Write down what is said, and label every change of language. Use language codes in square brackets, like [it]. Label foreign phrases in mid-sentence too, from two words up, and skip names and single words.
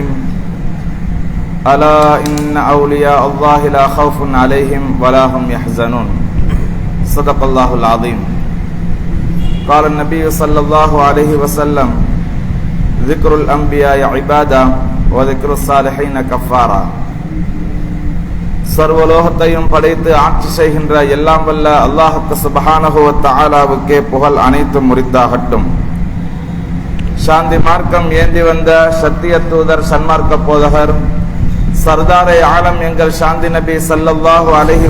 [ar] ألا إن أولياء الله لا خوف عليهم ولا هم يحزنون. صدق الله العظيم. قال النبي صلى الله عليه وسلم: ذكر الأنبياء عبادة وذكر الصالحين كفارة. [ta] சர்வலோகத்தையும் படைத்து ஆட்சி செய்கின்ற எல்லாம் வல்ல அல்லாஹ்வுக்கு [ar] سبحانه وتعالى [ta] புகழ் அனைத்தும் உரித்தாகட்டும். சாந்தி மார்க்கம் ஏந்தி வந்த சத்திய தூதர் சன்மார்க்க போதகர் சர்தாரே ஆலம் எங்கள் சாந்தி நபி [ar] صلى الله عليه